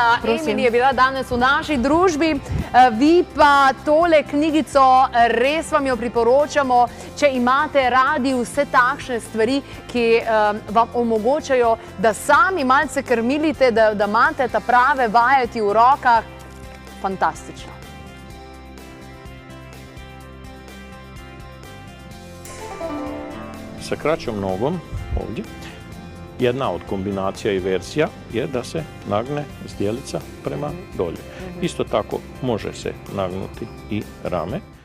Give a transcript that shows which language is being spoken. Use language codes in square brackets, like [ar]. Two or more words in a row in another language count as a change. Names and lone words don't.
[sl] Emily je bila danes v naši družbi. Vi pa tole knjigico, res vam jo priporočamo, če imate radi vse takšne stvari, ki vam omogočajo, da sami malce krmilite, da imate ta prave vajeti v rokah. Fantastično. [hr] Sa kraćom nogom ovdje. Jedna od kombinacija i versija je da se nagne zdjelica prema dolje. Isto tako može se nagnuti i rame.